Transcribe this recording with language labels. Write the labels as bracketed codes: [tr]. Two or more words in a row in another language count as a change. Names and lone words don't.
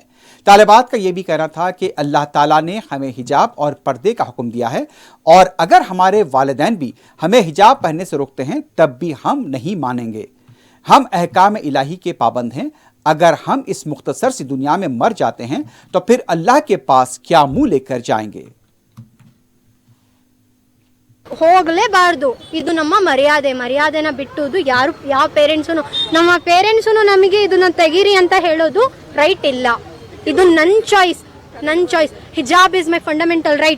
[ur] طالبات کا یہ بھی کہنا تھا کہ اللہ تعالیٰ نے ہمیں حجاب اور پردے کا حکم دیا ہے اور اگر ہمارے والدین بھی ہمیں حجاب پہننے سے روکتے ہیں تب بھی ہم نہیں مانیں گے. ہم احکام الٰہی کے پابند ہیں۔ اگر ہم اس مختصر سی دنیا میں مر جاتے ہیں تو پھر اللہ کے پاس کیا منہ لے کر جائیں گے. [kn] ಹೋಗಲೇಬಾರದು, ಇದು ನಮ್ಮ ಮರ್ಯಾದೆನ ಬಿಟ್ಟುದು ಯಾರು ಯಾವ ಪೇರೆಂಟ್ಸುನು ನಮ್ಮ ಪೇರೆಂಟ್ಸುನು ನಮಗೆ ಇದನ್ನ ತೆಗೀರಿ ಅಂತ ಹೇಳೋದು ರೈಟ್ ಇಲ್ಲ. ಇದು ನನ್ನ ಚಾಯ್ಸ್. [en] Hijab is my fundamental right.